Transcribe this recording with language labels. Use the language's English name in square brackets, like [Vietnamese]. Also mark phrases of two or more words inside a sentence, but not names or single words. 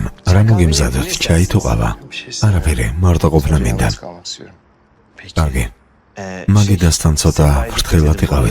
[Georgian] რა მოგიმზადოთ? ჩაი თუ ყავა? არაფერი, მარტო ყოფნა მინდა. [Turkish] Kalmak istiyorum. Peki. [Georgian] კარგი. მაგიდასთან ცოტა ფრთხილად იყავით.